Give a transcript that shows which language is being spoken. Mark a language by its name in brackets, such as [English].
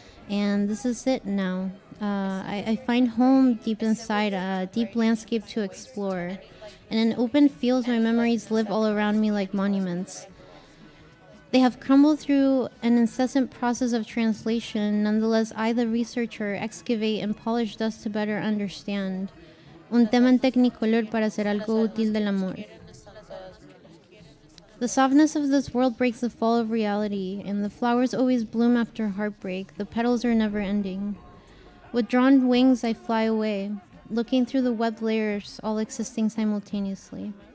[English] And this is it now. I find home deep inside, a deep landscape to explore. And in open fields my memories live all around me like monuments. They have crumbled through an incessant process of translation. Nonetheless, I, the researcher, excavate and polish dust to better understand. [Spanish] Un tema en tecnicolor para hacer algo útil del amor. [English] The softness of this world breaks the fall of reality, and the flowers always bloom after heartbreak. The petals are never ending. With drawn wings, I fly away, looking through the web layers, all existing simultaneously.